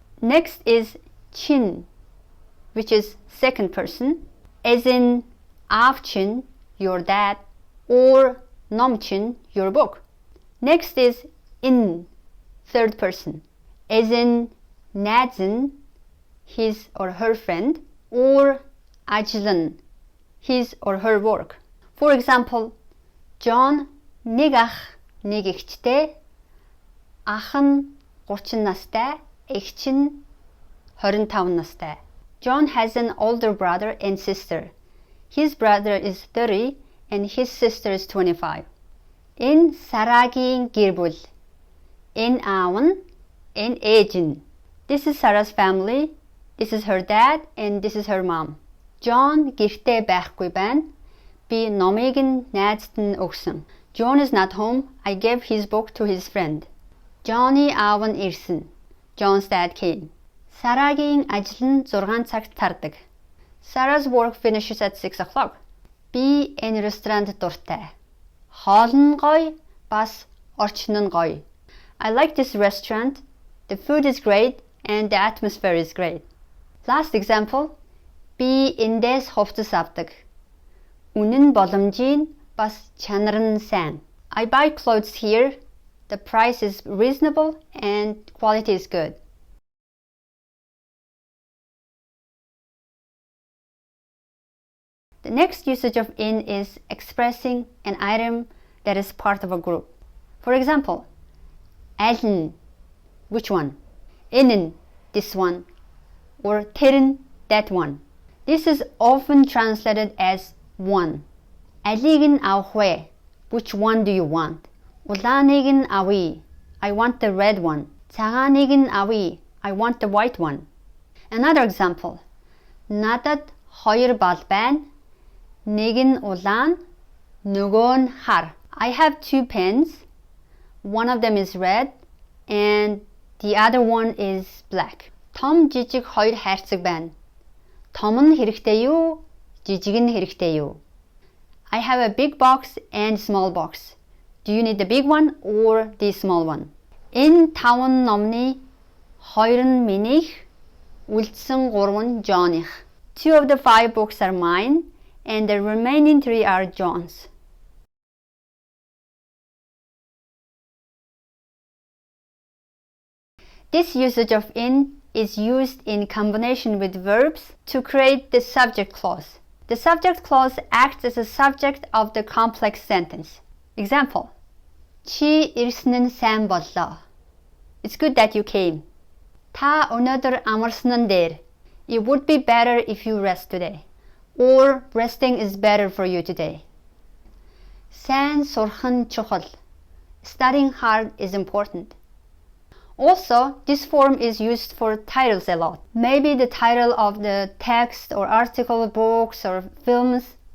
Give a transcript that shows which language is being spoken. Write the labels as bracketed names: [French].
[English] Next is chin, which is second person, as in avchin, your dad, or nomchin, your book. Next is in, third person, as in nadzin, his or her friend, or ajlan, his or her work. For example, [Mongolian] John нэг ах нэг эгчтэй, ах нь 30 настай, эгч нь 25 настай. [English] John has an older brother and sister. His brother is 30 and his sister is 25. [Mongolian] Энэ Сарагийн гэр бүл. Энэ аав нь, энэ ээж нь. [English] This is Sarah's family. This is her dad and this is her mom. [Mongolian] John гэртээ байхгүй байна. Би номыг нь найзад нь өгсөн. [English] John is not home. I gave his book to his friend. [Mongolian] Johnny аав нь ирсэн. [English] John's dad came. [Mongolian] Сарагийн ажил нь 6 цагт тардаг. [English] Sarah's work finishes at 6 o'clock. [Mongolian] Би энэ ресторанд дуртай. Хоол нь гоё, бас орчин нь гоё. [English] I like this restaurant. The food is great and the atmosphere is great. Last example. [Mongolian] Би эндээс хувцас авдаг. Үнэн боломжийн бас чанар нь сайн. [English] I buy clothes here. The price is reasonable and quality is good. The next usage of in is expressing an item that is part of a group. For example, [Mongolian] аль нь, [English] which one? [Mongolian] Энэ нь, [English] this one. Or [Mongolian] тэр нь, [English] that one. This is often translated as one. [Mongolian] Алийг нь авах вэ? [English] Which one do you want? [Mongolian] Улааныг нь авъя. [English] I want the red one. [Mongolian] Цагааныг нь авъя. [English] I want the white one. Another example. [Mongolian] Надад 2 бал байна. Нэг нь улаан, нөгөө нь хар. [English] I have 2 pens. One of them is red and the other one is black. [Mongolian] Том жижиг 2 хайрцаг байна. Том нь хэрэгтэй юу? Жижиг нь хэрэгтэй юу? [English] I have a big box and small box. Do you need the big one or the small one? [Mongolian] Энэ 5 номны 2 нь минийх, үлдсэн 3 нь John'их. [English] 2 of the 5 books are mine and the remaining 3 are John's. This usage of in is used in combination with verbs to create the subject clause. The subject clause acts as a subject of the complex sentence. Example. [Mongolian] Чи ирсэн нь сайн боллоо. [English] It's good that you came. [Mongolian] Та өнөөдөр амарсан нь дээр. [English] It would be better if you rest today. Or resting is better for you today. [Mongolian] Сайн сурах нь чухал. [English] Studying hard is important. Also, this form is used for titles a lot. Maybe the title of the text or article, books or films.